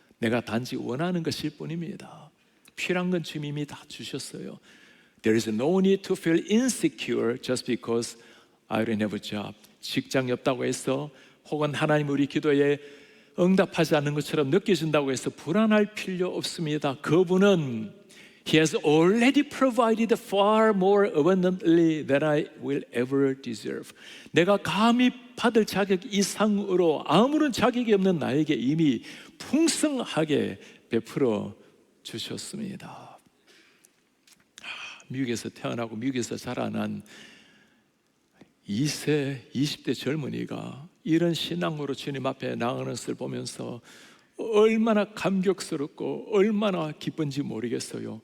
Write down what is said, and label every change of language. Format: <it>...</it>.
<ko>내가 단지 원하는 것일 뿐입니다. 필요한 건 주님 이미 다 주셨어요.</ko> <en>There is no need to feel insecure just because I don't have a job.</en> <ko>직장이 없다고 해서, 혹은 하나님 우리 기도에 응답하지 않는 것처럼 느껴진다고 해서 불안할 필요 없습니다. 그분은</ko> <en>He has already provided far more abundantly than I will ever deserve.</en> <ko>내가 감히 받을 자격 이상으로 아무런 자격이 없는 나에게 이미 풍성하게 베풀어 주셨습니다. 미국에서 태어나고 미국에서 자라난 20대 젊은이가 이런 신앙으로 주님 앞에 나아가는 것을 보면서 얼마나 감격스럽고 얼마나 기쁜지 모르겠어요.</ko>